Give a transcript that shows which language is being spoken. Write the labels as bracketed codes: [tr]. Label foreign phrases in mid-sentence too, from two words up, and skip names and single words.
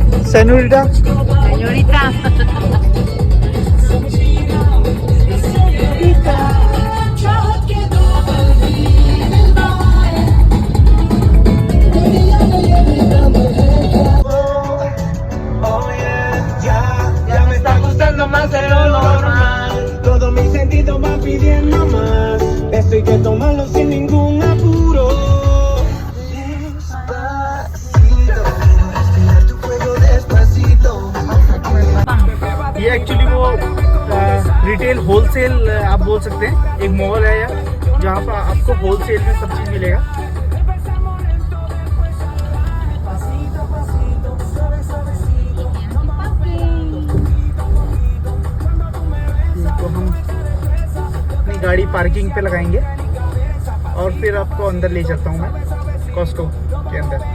[es] सेनोरिटा Señorita. Ya me está gustando más de lo normal. Todos mis sentidos van pidiendo más. Esto hay que tomarlo sin ningún apuro. Despacito, respirar tu cuello despacito. [hi] ये एक्चुअली वो [en] retail wholesale [hi] आप बोल सकते हैं, एक मॉल है यहाँ जहाँ पर आपको होलसेल में सब चीज़ मिलेगा। तो हम अपनी गाड़ी पार्किंग पे लगाएंगे और फिर आपको अंदर ले चलता हूँ मैं कॉस्को के अंदर।